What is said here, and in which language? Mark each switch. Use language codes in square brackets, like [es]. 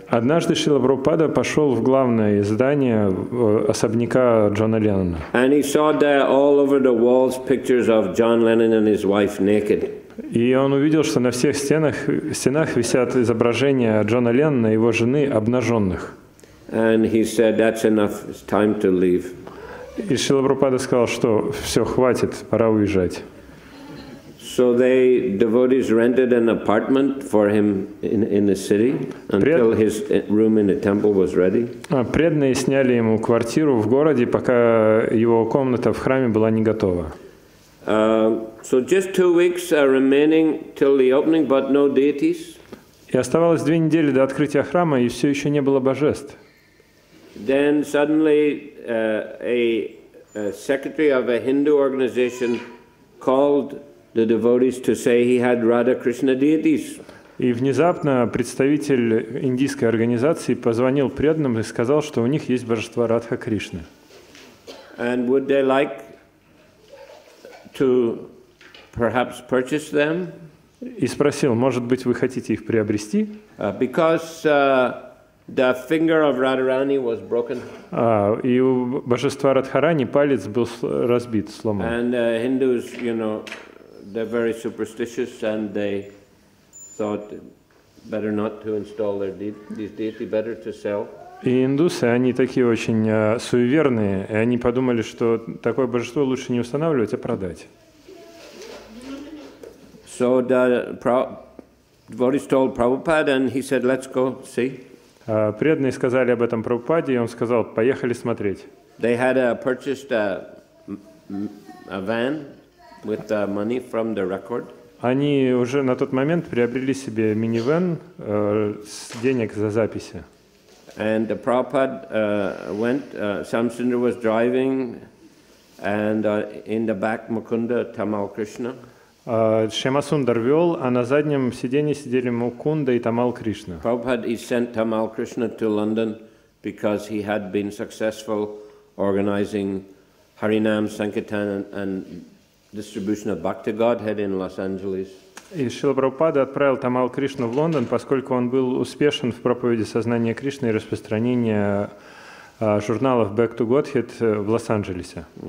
[ru] Однажды Шрила Прабхупада пошел в главное здание особняка Джона Леннона. [en] And he saw there all over the walls pictures of John Lennon and his wife naked. [ru] И он увидел, что на всех стенах висят изображения Джона Леннона и его жены обнаженных. [en] And he said, "That's enough. It's time to leave." [ru] И Шрила Прабхупада сказал, что все, хватит, пора уезжать. [en] So devotees rented an apartment for him in the city until his room in the temple was ready. [ru] Преданные сняли ему квартиру в городе, пока его комната в храме была не готова. [en] So just 2 weeks are remaining till the opening, but no deities. [ru] И оставалось 2 недели до открытия храма, и все еще не было божеств. [en] Then suddenly a secretary of a Hindu organization called the devotees to say he had Radha Krishna deities. [ru] И внезапно представитель индийской организации позвонил преданным и сказал, что у них есть божества Радха Кришны. [en] And would they like to perhaps purchase them? [ru] И спросил, может быть, вы хотите их приобрести? [en] Because the finger of Radharani was broken. [ru] И у божества Радхарани палец был разбит, сломан. [en] And Hindus, they're very superstitious, and they thought better not to install these deity, better to sell. [ru] И индусы, они такие очень суеверные, и они подумали, что такое божество лучше не устанавливать, а продать. [en] So the devotees told Prabhupada, and he said, "Let's go see." [ru] Преданные сказали об этом Прабхупаде, и он сказал, поехали смотреть. [en] They had purchased a van with money from the record. [ru] Они уже на тот момент приобрели себе минивэн с денег за записи. [en] And the Prabhupada went, Samsundar was driving, and in the back Mukunda, Tamal Krishna. [ru] Шьямасундар вел, а на заднем сиденье сидели Мукунда и Тамал Кришна. [en] Prabhupada, he sent Tamal Krishna to London because he had been successful organizing Harinam, Sankirtan and distribution of Bhakti Godhead in Los Angeles. [ru] И Шрила Прабхупада отправил Тамал Кришну в Лондон, поскольку он был успешен в проповеди сознания Кришны и распространении журналов Back to Godhead в Лос-Анджелесе.